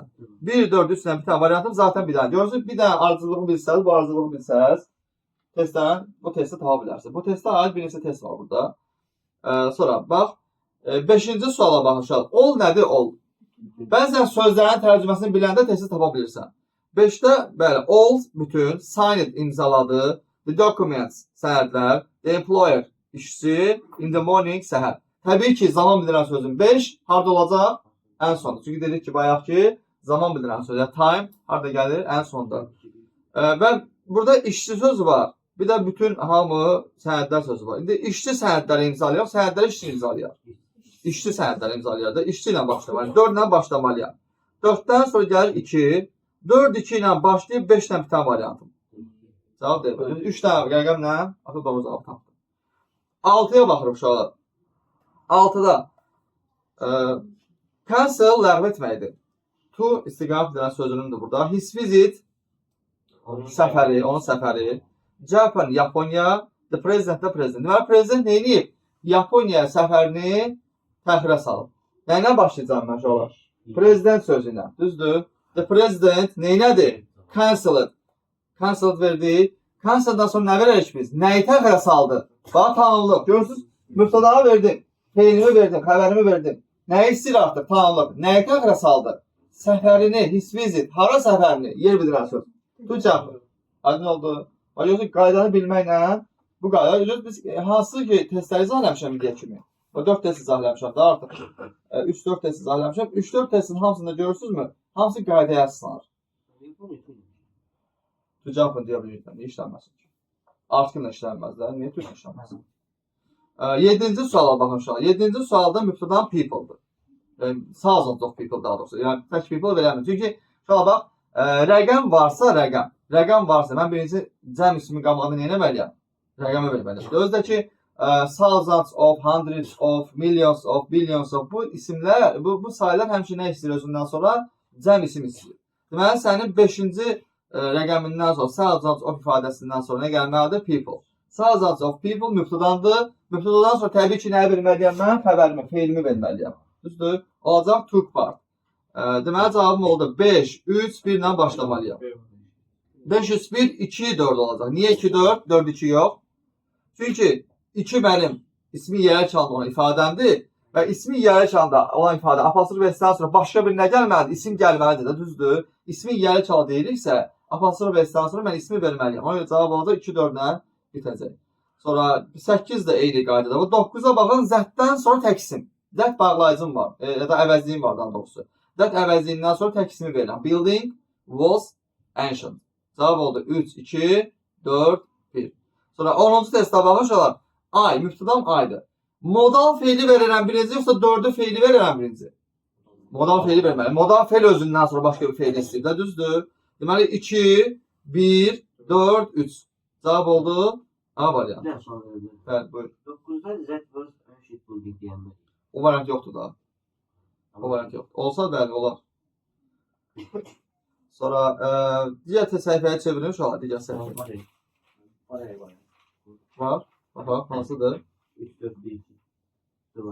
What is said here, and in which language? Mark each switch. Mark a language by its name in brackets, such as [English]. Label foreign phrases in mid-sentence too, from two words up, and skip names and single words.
[Azerbaijani] 1, 4, 3 ilə bitən variantım zaten bir dənə. Görürsünüz, bir dənə ardıcılığı bilsəniz, bu ardıcılığı bilsəniz, testdən bu testi tapa bilərsiniz. Bu testdə aid bir neçə test var burada. Sonra bax, 5-ci suala baxışaq. Ol nədir ol? Bəzən sözlərin tərcüməsini biləndə testi tapa bilirsən. 5-də, bəli, all bütün, signed imzaladı, [English] the documents sənədlər, the employer işçi, in the morning səhər. [Azerbaijani] Təbii ki, zaman bildirən sözün 5 harada olacaq? Ən sonda. Çünki dedik ki, bayaq ki, zaman bildirən söz, time harada gəlir? Ən sonda. Və burada işçi söz var. Bir də bütün hamı sənədlər sözü var. İndi işçi sənədləri imzalayaq, sənədləri işçi imzalayaq. İşçi sənədləri imzalayaq da, işçi ilə başlamalıyam. 4 ilə başlamalıyam. 4-dən sonra gəlir 2. 4, 2 ilə başlayıb 5 ilə bitən variantım. Cavab deyil. 3 dənə rəqəmlə artıq doğru cavab tapdım. 6-ya baxırıq uşaqlar. 6-da cancel ləğv etməkdir. To istiqamət bildirən sözünündür burada. [English] His visit [Azerbaijani] səfəri, onun səfəri. Japan, Yaponiya, the president, the president. Deməli, prezident nə edib? Yaponiya səfərini təxirə salıb. Nəylə başlayacağım mən uşaqlar? Prezident sözü ilə. Düzdür? [English] The president [Azerbaijani] neynədir? Cancelled. Cancelled verdi. Cancelled'dan sonra nə verərik biz? Nəyi təxirə saldı? Bax, tamamlıq. Görürsünüz? Mübtədanı verdim. Feilimi verdim. Xəbərimi verdim. Nəyi istəyir artıq? Tamamlıq. Nəyi təxirə saldı? Səfərini, [English] his visit. [Azerbaijani] Hara səfərini? Yer bildirən söz. Tucaq. Aydın oldu. Görürsünüz, qaydanı bilməklə bu qayda. Biz hansı ki testləri izahləmişəm indiyə kimi? 4 test izahləmişəm da artıq. 3-4 test izahləmişəm. 3-4 testin hamısında görürsünüzmü? Hamısı qaydaya əsaslanır. Tucaqın deyə bilirəm. Niyə işlənməsin ki? Article işlənməzlər. Niyə Türk işlənməsin? 7-ci suala baxın uşaq. 7-ci sualda mübtədan people'dır. [English] Thousands of people [Azerbaijani] daha doğrusu. Yəni tək people verəmir. Çünki uşaq bax, rəqəm varsa rəqəm. Rəqəm varsa, mən birinci cəm ismi qabağında nə etməliyəm? Rəqəmə verməliyəm. Özdə ki, [English] thousands of, hundreds of, millions of, billions of [Azerbaijani] bu isimlər, bu sayılar həmişə nə istəyir özündən sonra? Cəm isim istəyir. Deməli, sənin 5-ci rəqəmindən sonra, [English] thousands of [Azerbaijani] ifadəsindən sonra nə gəlməlidir? [English] People. Thousands of people mübtədandır. [Azerbaijani] Mübtədadan sonra təbii ki, nəyə verməliyəm mən? Xəbərimi, feilimi verməliyəm. Düzdür? Olacaq [English] took part. [Azerbaijani] Deməli, cavabım oldu 5, 3, 1 ilə başlamalıyam. 501, 2, 4 olacaq. Niyə 2, 4? 4, 2 yox. Çünki 2 mənim ismi yerə çalan olan ifadəmdir və ismi yerə çalanda olan ifadə apostrof s-dən sonra başqa bir nə gəlməlidir? İsim gəlməlidir də, düzdür? İsmi yerə çal deyiriksə, apostrof s-dən sonra mən ismi verməliyəm. Ona görə cavab olacaq 2, 4 ilə bitəcək. Sonra 8 də eyni qaydada. Bu 9-a baxın, zətdən sonra tək isim. Zət bağlayıcım var, ya da əvəzliyim var daha doğrusu. Zət əvəzliyindən sonra tək ismi verirəm. [English] Building was ancient. [Azerbaijani] Cavab oldu 3, 2, 4, 1. Sonra 10-cu testə baxışalar. Ay, mübtədam aydır. Modal feili verirəm birinci, yoxsa 4-ü feili verirəm birinci? Modal feili verməli. Modal feil özündən sonra başqa bir feil istəyir də, düzdür? Deməli 2, 1, 4, 3. Cavab oldu A variant. Bəli, buyur. 9-da [English] Z was ancient building [Azerbaijani] deyəndə. O variant yoxdur da. O variant yoxdur. Olsa bəli, olar. Sonra digər səhifəyə çevirin uşaqlar, digər səhifəyə. Var. Bax, hansıdır? 3, 4, 1, 2.